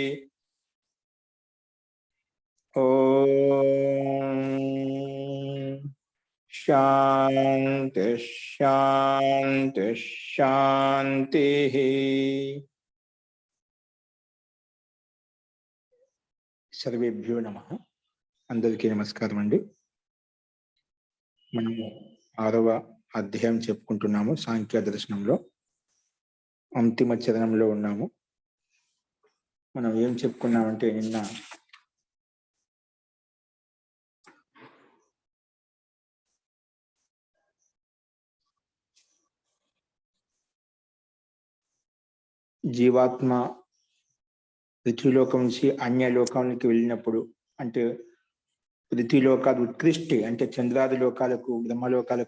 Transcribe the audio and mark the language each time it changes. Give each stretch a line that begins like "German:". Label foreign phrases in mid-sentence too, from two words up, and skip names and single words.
Sanskrit: ओम शांति शांति शांति। सर्वेभ्यो नमः।
Telugu: అందరికీ నమస్కారం అండీ। మనము 6వ అధ్యాయం చెప్పుకుంటున్నాము। సాంఖ్య దర్శనంలో అంతిమ చరణంలో ఉన్నాము। మనం ఏం చెప్పుకున్నామంటే నిన్న జీవాత్మ పృథ్వీలోకం నుంచి అన్యలోకానికి వెళ్ళినప్పుడు, అంటే పృథ్వీలోకాలు ఉత్కృష్టి అంటే చంద్రాది లోకాలకు బ్రహ్మలోకాలకు